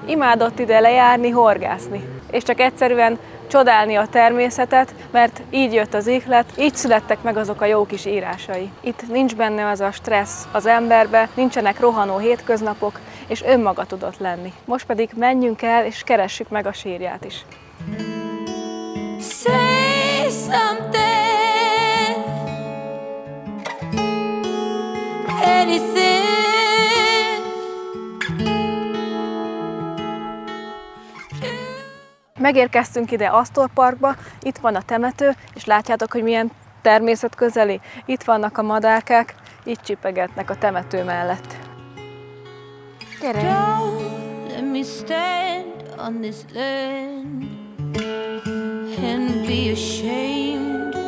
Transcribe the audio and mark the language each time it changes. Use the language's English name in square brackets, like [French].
[Hungarian] Imádott ide lejárni, horgászni, és csak egyszerűen csodálni a természetet, mert így jött az ihlet, így születtek meg azok a jó kis írásai. Itt nincs benne az a stressz az emberbe, nincsenek rohanó hétköznapok, és önmaga tudott lenni. Most pedig menjünk el, és keressük meg a sírját is. [English] Say something, anything. [Hungarian] Megérkeztünk ide Astor Parkba, itt van a temető, és látjátok, hogy milyen természetközeli. Itt vannak a madárkák, itt csipegetnek a temető mellett. Gyere! [English] Don't let me stand on this land and be ashamed.